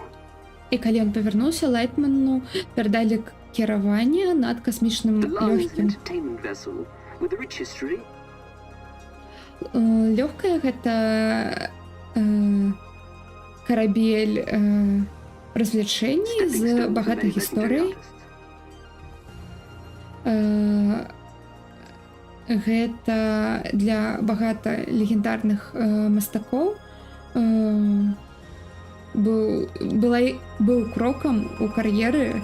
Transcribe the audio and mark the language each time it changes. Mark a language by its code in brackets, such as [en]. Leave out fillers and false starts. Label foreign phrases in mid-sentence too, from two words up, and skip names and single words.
[be] І калі ён павярнуўся, Лайтману перадалі кіраванне над касмічным [en] The lung is an [be] лёгкім. [en] entertainment vessel with a rich history. [be] Лёгкая гэта карабель развлечений з багатай гісторыяй. Гэта для багата легендарных мастакоў быў крокам у кар'еры.